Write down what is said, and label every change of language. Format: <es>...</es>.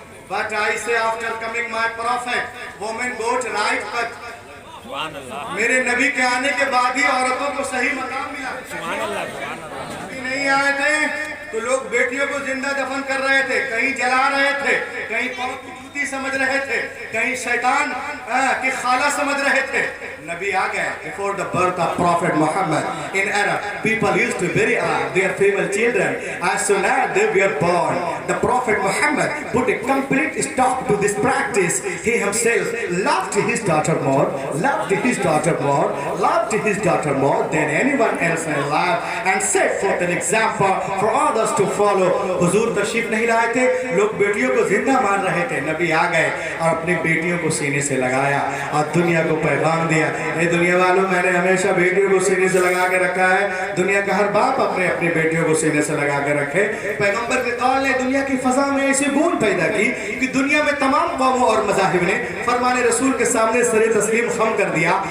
<en>But I say after coming my prophet, women got right, but</en> <ur>میرے نبی کے آنے کے بعد ہی عورتوں کو صحیح مقام ملا. نبی نہیں آئے تھے تو لوگ بیٹیوں کو زندہ دفن کر رہے تھے, کہیں جلا رہے تھے, کہیں پاؤں کی جوتی سمجھ رہے تھے, کہیں شیطان کی خالہ سمجھ رہے تھے. نبی آ گئے.</ur> <en>Before the birth of Prophet Muhammad in Arab, people used to bury their female children as soon as they were born. The Prophet Muhammad put a complete stop to this practice. He himself loved his daughter more, loved his daughter more, loved his daughter more than anyone else in life, and set forth an example for others to follow.</en> <ur>حضور تشریف نہیں لائے تھے, لوگ بیٹیوں کو زندہ مان رہے تھے. نبی آ گئے اور اپنی بیٹیوں کو سینے سے لگایا اور دنیا کو پیغام دیا. اے دنیا والوں, میں نے ہمیشہ بیٹیوں کو سینے سے لگا کے رکھا ہے. دنیا کا ہر باپ اپنی بیٹیوں کو سینے سے لگا کے رکھے. پیغمبر کے قول نے دنیا کی فضا میں ایسی بوند پیدا کی کہ دنیا میں تمام قوموں اور مذاہب نے فرمان رسول کے سامنے سر تسلیم خم کر دیا.</ur>